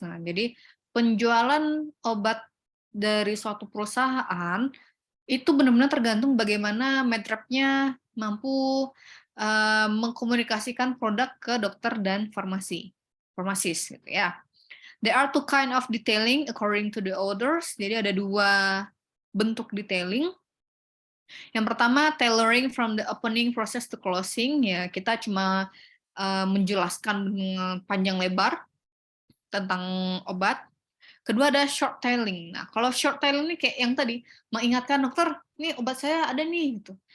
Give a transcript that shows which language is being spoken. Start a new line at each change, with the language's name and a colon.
Indonesian: Nah, jadi penjualan obat dari suatu perusahaan itu benar-benar tergantung bagaimana medrepnya mampu mengkomunikasikan produk ke dokter dan farmasis gitu ya.
English: There are two kind of detailing according to the authors.
Indonesian: Jadi ada 2 bentuk detailing. Yang pertama,
English: tailoring from the opening process to closing,
Indonesian: ya kita cuma menjelaskan panjang lebar tentang obat. Kedua ada short tailing. Nah, kalau short tailing ini kayak yang tadi, mengingatkan dokter, nih obat saya ada nih gitu.